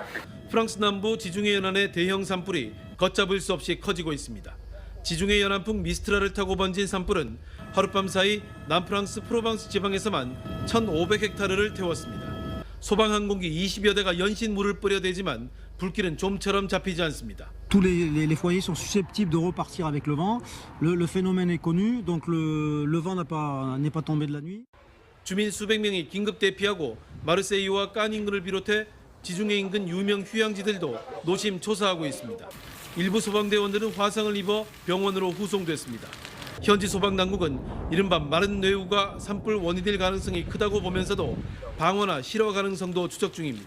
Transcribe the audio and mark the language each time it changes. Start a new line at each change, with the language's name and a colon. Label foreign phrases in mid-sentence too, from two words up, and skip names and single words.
Korean: 프랑스 남부 지중해 연안의 대형 산불이 걷잡을 수 없이 커지고 있습니다. 지중해 연안풍 미스트라를 타고 번진 산불은 하룻밤 사이 남프랑스 프로방스 지방에서만 1,500헥타르를 태웠습니다. 소방항공기 20여 대가 연신 물을 뿌려대지만 불길은 좀처럼 잡히지 않습니다.
French: Tous les foyers sont susceptibles de repartir avec le vent. Le phénomène est connu, donc le vent n'est pas tombé de la nuit.
Korean: 주민 수백 명이 긴급 대피하고 마르세유와 깐 인근을 비롯해 지중해 인근 유명 휴양지들도 노심초사하고 있습니다. 일부 소방대원들은 화상을 입어 병원으로 후송됐습니다. 현지 소방당국은 이른바 마른 뇌우가 산불 원인일 가능성이 크다고 보면서도 방어나 실어 가능성도 추적 중입니다.